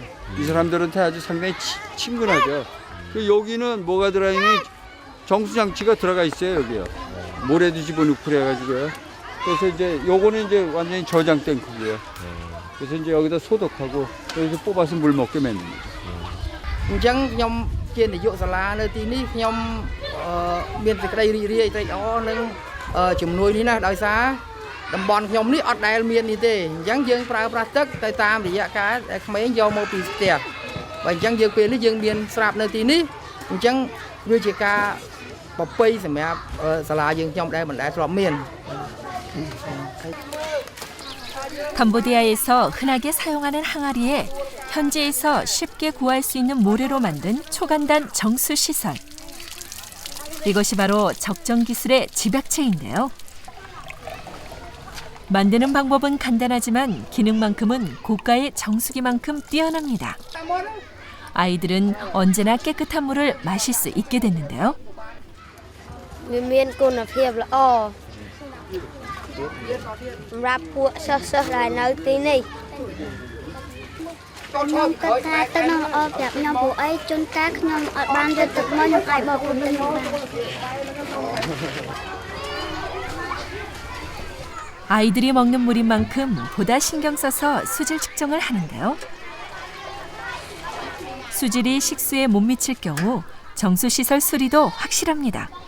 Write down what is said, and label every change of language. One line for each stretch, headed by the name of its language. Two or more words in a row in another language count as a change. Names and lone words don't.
Korean: 이 사람들한테 아주 상당히 친근하죠. 여기는 뭐가 들어있니? 정수장치가 들어가 있어요. 여기요. 모래도 집어넣고 그래가지고요. 그래서 이제 요거는 이제 완전히 저장 탱크고요. 그래서 이제 여기다 소독하고 여기서 뽑아서 물 먹게 만드는 거죠.
Khmer: អញ្ចឹងខ្ញុំជានាយកសាលានៅទីនេះខ្ញុំមានសេចក្តីរីករាយត្រេកអរនឹងជំនួយនេះណាដោយសារតំបន់ខ្ញុំនេះអត់ដែលមាននេះទេអញ្ចឹងយើងប្រើប្រាស់ទឹកទៅតាមរយៈការដែលក្មេងយកមកពីផ្ទះបើអញ្ចឹងយើងពេលនេះយើងមានស្រាប់នៅទីនេះអញ្ចឹងវាជាការប្រពៃសម្រាប់សាលាយើងខ្ញុំដែលមិនដែលធ្លាប់មាន
Korean: 캄보디아에서 흔하게 사용하는 항아리에 현지에서 쉽게 구할 수 있는 모래로 만든 초간단 정수시설. 이것이 바로 적정기술의 집약체인데요. 만드는 방법은 간단하지만 기능만큼은 고가의 정수기만큼 뛰어납니다. 아이들은 언제나 깨끗한 물을 마실 수 있게 됐는데요.
Khmer: សម្រាប់ពួកសិស្សដែលនៅទីនេះខ្ញុំគិតថាទឹកនឹងល្អប្រាប់ខ្ញុំព្រោះអីជួនកាលខ្ញុំអត់បានយកទឹកមកខ្ញុំអាចបោកទឹកនេះបាន
Korean: 아이들이 먹는 물인 만큼 보다 신경 써서 수질 측정을 하는데요. 수질이 식수에 못 미칠 경우 정수시설 수리도 확실합니다.